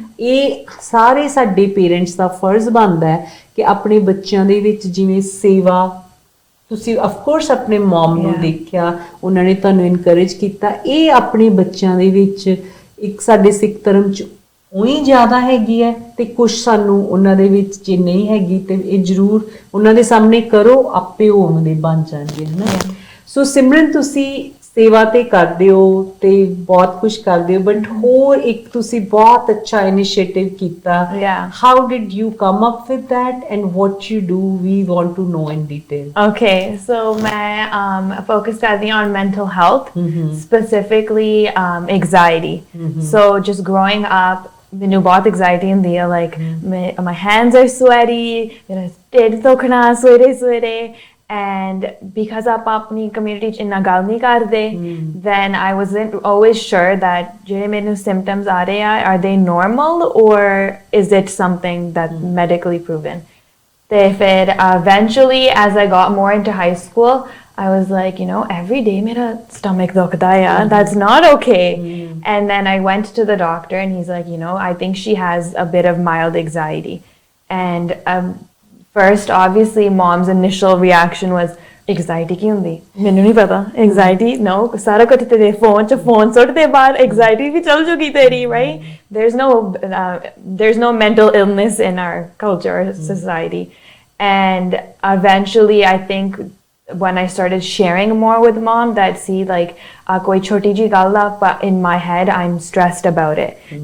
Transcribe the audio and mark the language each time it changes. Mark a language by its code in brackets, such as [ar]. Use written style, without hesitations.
[pa] ਇਹ ਸਾਰੇ ਸਾਡੇ ਪੇਰੈਂਟਸ ਦਾ ਫਰਜ਼ ਬਣਦਾ ਹੈ ਕਿ ਆਪਣੇ ਬੱਚਿਆਂ ਦੇ ਵਿੱਚ ਜਿਵੇਂ ਸੇਵਾ, ਤੁਸੀਂ [en] of course [pa] ਆਪਣੇ ਮਮ ਨੂੰ ਦੇਖਿਆ, ਉਹਨਾਂ ਨੇ ਤੁਹਾਨੂੰ ਇਨਕਰੇਜ ਕੀਤਾ, ਇਹ ਆਪਣੇ ਬੱਚਿਆਂ ਦੇ ਵਿੱਚ ਇੱਕ ਸਾਡੇ ਸਿੱਖ ਧਰਮ 'ਚ ਉਹੀ ਜ਼ਿਆਦਾ ਹੈਗੀ ਹੈ, ਤੇ ਕੁਛ ਸਾਨੂੰ ਉਹਨਾਂ ਦੇ ਵਿੱਚ ਜੇ ਨਹੀਂ ਹੈਗੀ ਤੇ ਇਹ ਜ਼ਰੂਰ ਉਹਨਾਂ ਦੇ ਸਾਹਮਣੇ ਕਰੋ, ਆਪੇ ਉਹ ਦੇ ਬਣ ਜਾਣਗੇ, ਹੈ ਨਾ। ਸੋ ਸਿਮਰਨ, ਤੁਸੀਂ ਸੇਵਾ ਤੇ ਕਰਦੇ ਹੋ ਤੇ ਬਹੁਤ ਕੁਝ ਕਰਦੇ ਹੋ, ਬਟ ਹੋਰ ਇੱਕ ਤੁਸੀਂ ਬਹੁਤ ਅੱਛਾ ਇਨੀਸ਼ੀਏਟਿਵ ਕੀਤਾ। [en] How did you come up with that and what you do? We want to know in detail. Okay, so [hi] मैं [en] focus [hi] करती हूँ [en] on mental health, specifically anxiety. So just growing up, [hi] मैंने बहुत [en] anxiety [pa] ਹੁੰਦੀ ਹੈ, [en] like my hands are sweaty, [pa] मेरा ਢਿੱਡ ਦੁਖਣਾ ਸਵੇਰੇ। [en] And because [pa] ਆਪਾਂ ਆਪਣੀ [en] community [pa] 'ਚ ਇੰਨਾ ਗੱਲ ਨਹੀਂ ਕਰਦੇ, [en] then I wasn't always sure that [pa] ਜਿਹੜੇ ਮੈਨੂੰ [en] symptoms [pa] ਆ ਰਹੇ ਆ, [en] are they normal or is it something that's medically proven? [pa] ਤੇ ਫਿਰ [en] eventually as I got more into high school, I was like, you know, every day [pa] ਮੇਰਾ [en] stomach [pa] ਦੁਖਦਾ ਆ, [en] that's not okay. And then I went to the doctor and he's like, you know, I think she has a bit of mild anxiety. And first, obviously, mom's initial reaction was, anxiety [pa] ਕੀ ਹੁੰਦੀ? ਮੈਨੂੰ ਨਹੀਂ ਪਤਾ। [en] Anxiety? No. [pa] ਸਾਰਾ ਕੁਝ ਤੇਰੇ phone 'ਚ, phone ਸੁੱਟ ਦੇ ਬਾਹਰ, anxiety ਵੀ ਚੱਲ ਜੂਗੀ ਤੇਰੀ, [en] right? There's no mental illness in our culture, society. And eventually, I think when I started sharing more with mom that, see, like, [pa] koi choti ji gal la, [en] but in my head, I'm stressed about it.